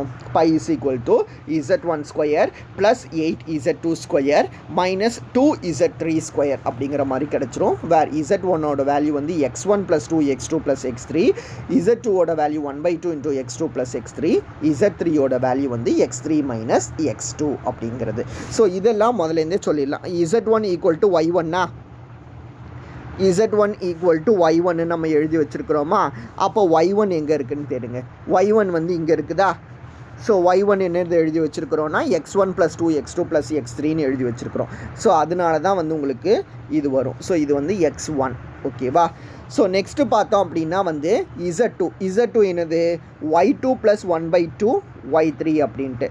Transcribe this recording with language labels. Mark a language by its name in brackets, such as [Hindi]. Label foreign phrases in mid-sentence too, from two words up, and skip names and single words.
[English] π = z1 square plus 8z2 square minus 2z z3 square [Tamil] அப்படிங்கிற மாதிரி கிடச்சிரும். வேர் z1ஓட வேல்யூ வந்து x1 + 2 x2 + x3, z2ஓட வேல்யூ 1/2 into x2 + x3, z3ஓட வேல்யூ வந்து x3 - x2 அப்படிங்கிறது. ஸோ இதெல்லாம் முதலேருந்தே சொல்லிடலாம். z1 = y1 z1 = y1 நம்ம எழுதி வச்சுருக்கிறோமா? அப்போ y1 எங்கே இருக்குதுன்னு தேடுங்க. y1 வந்து இங்கே இருக்குதா? ஸோ y1 என்னது எழுதி வச்சுருக்கிறோன்னா x1 + 2 x2 + x3ன்னு எழுதி வச்சுருக்கிறோம். ஸோ அதனால தான் வந்து உங்களுக்கு இது வரும். ஸோ இது வந்து x1. ஓகேவா? ஸோ நெக்ஸ்ட்டு பார்த்தோம் அப்படின்னா வந்து z2 என்னது y2 + 1/2 y3 அப்படின்ட்டு.